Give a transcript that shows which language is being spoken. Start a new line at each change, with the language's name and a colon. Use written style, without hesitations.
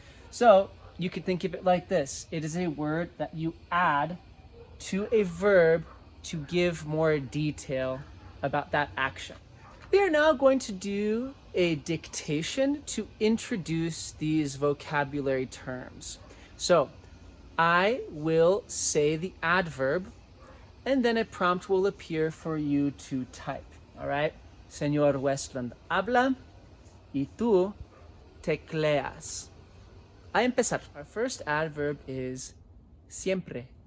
English: So you could think of it like this. It is a word that you add to a verb to give more detail about that action. We are now going to do a dictation to introduce these vocabulary terms. So I will say the adverb, and then a prompt will appear for you to type. All right?
Spanish: Señor Westland habla y tú tecleas. A empezar.
English: Our first adverb is siempre.